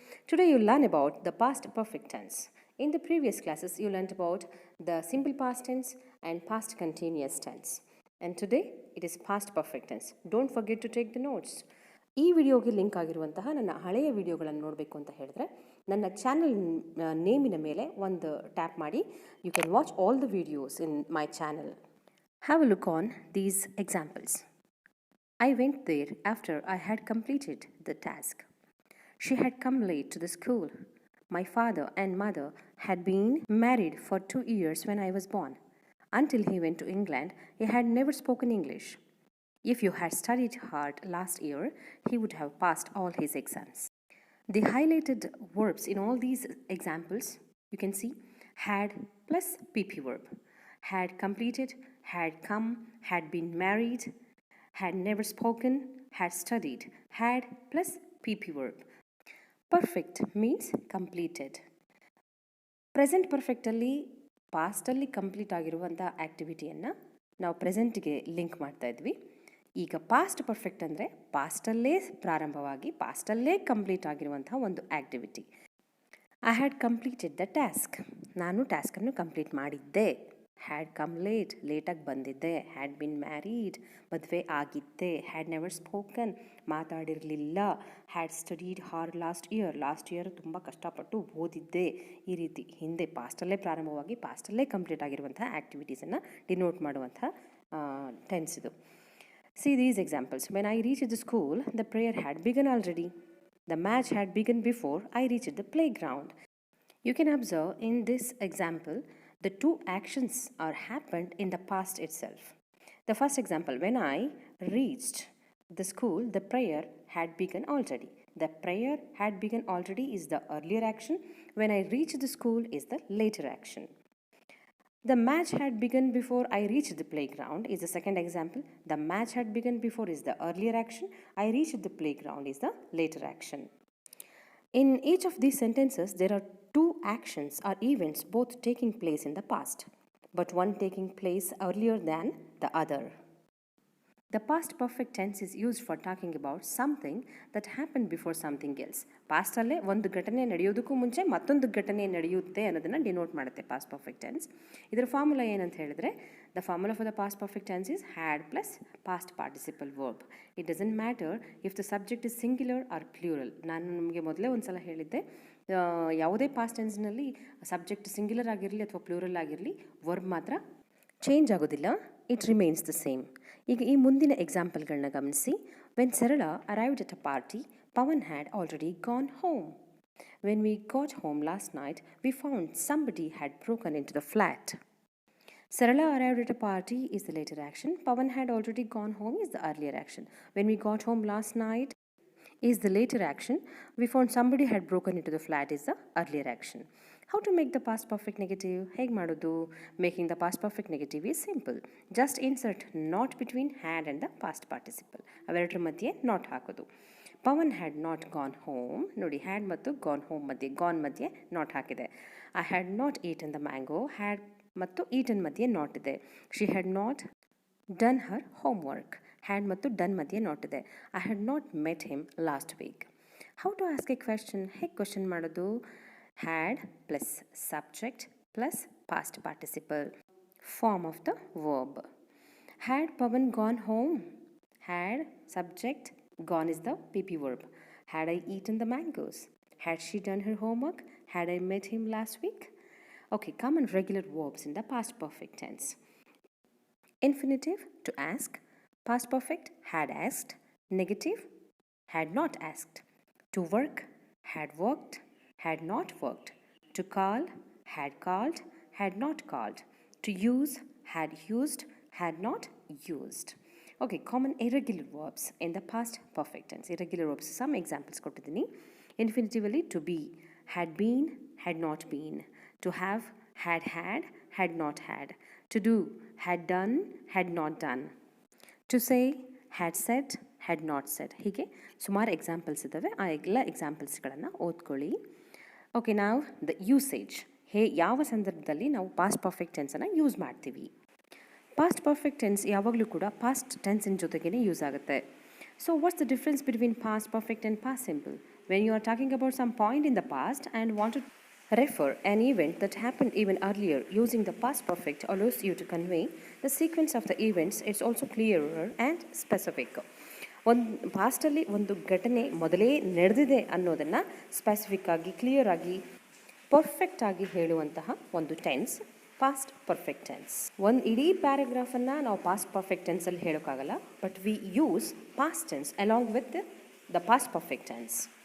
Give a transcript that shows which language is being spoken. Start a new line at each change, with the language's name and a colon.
English: Today you'll learn about the past perfect tense. In the previous classes you learned about the simple past tense and past continuous tense. And today it is past perfect tense. Don't forget to take the notes.
Kannada: ಈ ವಿಡಿಯೋಗೆ link ಆಗಿರುವಂತಹ ನನ್ನ ಹಳೆಯ ವಿಡಿಯೋಗಳನ್ನು ನೋಡಬೇಕು ಅಂತ ಹೇಳಿದ್ರೆ ನನ್ನ ಚಾನಲ್ ನೇಮಿನ ಮೇಲೆ ಒಂದು ಟ್ಯಾಪ್ ಮಾಡಿ
English: You can watch all the videos in my channel. Have a look on these examples. I went there after I had completed the task. She had come late to the school. My father and mother had been married for 2 years when I was born. Until he went to England, he had never spoken English. If you had studied hard last year, he would have passed all his exams. The highlighted verbs in all these examples, you can see, had plus PP verb. Had completed, had come, had been married, had never spoken, had studied, had plus PP verb. Perfect means completed.
Kannada: Present ಪರ್ಫೆಕ್ಟಲ್ಲಿ ಪಾಸ್ಟಲ್ಲಿ complete ಆಗಿರುವಂಥ ಆ್ಯಕ್ಟಿವಿಟಿಯನ್ನು ನಾವು ಪ್ರೆಸೆಂಟ್ಗೆ link ಮಾಡ್ತಾ ಇದ್ವಿ. ಈಗ past perfect ಅಂದರೆ ಪಾಸ್ಟಲ್ಲೇ ಪ್ರಾರಂಭವಾಗಿ ಪಾಸ್ಟಲ್ಲೇ complete ಆಗಿರುವಂಥ ಒಂದು activity.
English: I had completed the task.
Kannada: ನಾನು ಟಾಸ್ಕನ್ನು ಕಂಪ್ಲೀಟ್ ಮಾಡಿದ್ದೆ.
English: had come
Kannada: ಲೇಟಾಗಿ ಬಂದಿದ್ದೆ.
English: had been married,
Kannada: ಮದುವೆ ಆಗಿದ್ದೆ.
English: had never spoken,
Kannada: ಮಾತಾಡಿರಲಿಲ್ಲ.
English: had studied hard last year
Kannada: ತುಂಬ ಕಷ್ಟಪಟ್ಟು ಓದಿದ್ದೆ. ಈ ರೀತಿ ಹಿಂದೆ ಪಾಸ್ಟಲ್ಲೇ ಪ್ರಾರಂಭವಾಗಿ ಪಾಸ್ಟಲ್ಲೇ ಕಂಪ್ಲೀಟ್ ಆಗಿರುವಂಥ ಆ್ಯಕ್ಟಿವಿಟೀಸನ್ನು ಡಿನೋಟ್ ಮಾಡುವಂಥ ಟೆನ್ಸ್ ಇದು.
English: See these examples. When I reached the school, the prayer had begun already. The match had begun before I reached the playground. You can observe in this example the two actions are happened in the past itself. The first example, when I reached the school, the prayer had begun already. The prayer had begun already is the earlier action. When I reached the school is the later action. The match had begun before I reached the playground is the second example. The match had begun before is the earlier action. I reached the playground is the later action. In each of these sentences, there are two actions or events both taking place in the past, but one taking place earlier than the other. The past perfect tense is used for talking about something that happened before something else.
Kannada: ಪಾಸ್ಟಲ್ಲೇ ಒಂದು ಘಟನೆ ನಡೆಯೋದಕ್ಕೂ ಮುಂಚೆ ಮತ್ತೊಂದು ಘಟನೆ ನಡೆಯುತ್ತೆ ಅನ್ನೋದನ್ನು denote ಮಾಡುತ್ತೆ past perfect tense. ಇದರ formula ಏನಂತ ಹೇಳಿದ್ರೆ,
English: The formula for the past perfect tense is had plus past participle verb. It doesn't matter if the subject is singular or plural.
Kannada: ನಾನು ನಿಮಗೆ ಮೊದಲೇ ಒಂದು ಸಲ ಹೇಳಿದ್ದೆ, ಯಾವುದೇ ಪಾಸ್ಟ್ ಟೆನ್ಸ್ನಲ್ಲಿ ಸಬ್ಜೆಕ್ಟ್ ಸಿಂಗ್ಯುಲರ್ ಆಗಿರಲಿ ಅಥವಾ ಪ್ಲೂರಲ್ ಆಗಿರಲಿ ವರ್ಬ್ ಮಾತ್ರ ಚೇಂಜ್ ಆಗೋದಿಲ್ಲ,
English: It remains the same.
Kannada: ಈಗ ಈ ಮುಂದಿನ ಎಕ್ಸಾಂಪಲ್ಗಳನ್ನ ಗಮನಿಸಿ.
English: When Sarala arrived at a party, Pawan had already gone home. When we got home last night, we found somebody had broken into the flat. Sarala arrived at a party is the later action. Pawan had already gone home is the earlier action. When we got home last night is the later action. We found somebody had broken into the flat is the earlier action. How to make the past perfect negative?
Kannada: Hege madodu?
English: Making the past perfect negative is simple. Just insert not between had and the past participle.
Kannada: ಅವೆರಡರ ಮಧ್ಯೆ not ಹಾಕೋದು.
English: Pawan had not gone home.
Kannada: ನೋಡಿ, had ಮತ್ತು gone home ಮಧ್ಯೆ, gone ಮಧ್ಯೆ not ಹಾಕಿದೆ.
English: I had not eaten the mango.
Kannada: Had ಮತ್ತು eaten ಮಧ್ಯೆ not ಇದೆ.
English: She had not done her homework.
Kannada: Had ಮತ್ತು ಡನ್ ಮಧ್ಯೆ ನಾಟ್ ಇದೆ.
English: I had not met him last week. How to ask a question?
Kannada: ಹೇಗೆ question ಮಾಡೋದು?
English: Had plus subject plus past participle, form of the verb. Had Pawan gone home? Had subject, gone is the PP verb. Had I eaten the mangoes? Had she done her homework? Had I met him last week? Okay, common regular verbs in the past perfect tense. Infinitive, to ask. Past perfect, had asked. Negative, had not asked. To work, had worked. Had not worked. To call, had called. Had not called. To use, had used. Had not used. Okay, common irregular verbs in the past perfect tense. Irregular verbs, some examples
Kannada: ಕೊಟ್ಟಿದ್ದೀನಿ.
English: Infinitively, to be, had been, had not been. To have, had not had. To do, had done, had not done. To say, had said, had not said.
Kannada: ಹೀಗೆ ಸುಮಾರು examples ಇದ್ದಾವೆ. ಆ ಎಲ್ಲ ಎಕ್ಸಾಂಪಲ್ಸ್ಗಳನ್ನು ಓದ್ಕೊಳ್ಳಿ. Okay, ನಾವು the usage, ಯಾವ ಸಂದರ್ಭದಲ್ಲಿ ನಾವು ಪಾಸ್ಟ್ ಪರ್ಫೆಕ್ಟ್ ಟೆನ್ಸನ್ನು ಯೂಸ್ ಮಾಡ್ತೀವಿ. ಪಾಸ್ಟ್ ಪರ್ಫೆಕ್ಟ್ ಟೆನ್ಸ್ ಯಾವಾಗಲೂ ಕೂಡ ಪಾಸ್ಟ್ ಟೆನ್ಸಿನ ಜೊತೆಗೇ ಯೂಸ್ ಆಗುತ್ತೆ.
English: So what's the difference between past perfect and past simple? When you are talking about some point in the past and want to refer an event that happened even earlier, using the past perfect allows you to convey the sequence of the events. It's also clearer and specific.
Kannada: ಒಂದು ಪಾಸ್ಟಲ್ಲಿ ಒಂದು ಘಟನೆ ಮೊದಲೇ ನಡೆದಿದೆ ಅನ್ನೋದನ್ನು specific ಆಗಿ clear ಆಗಿ perfect ಆಗಿ ಹೇಳುವಂತಹ ಒಂದು ಟೆನ್ಸ್ ಪಾಸ್ಟ್ ಪರ್ಫೆಕ್ಟ್ ಟೆನ್ಸ್. ಒಂದು ಇಡೀ ಪ್ಯಾರಾಗ್ರಾಫನ್ನು ನಾವು ಪಾಸ್ಟ್ ಪರ್ಫೆಕ್ಟ್ ಟೆನ್ಸಲ್ಲಿ ಹೇಳೋಕ್ಕಾಗಲ್ಲ,
English: But we use past tense along with the past perfect tense.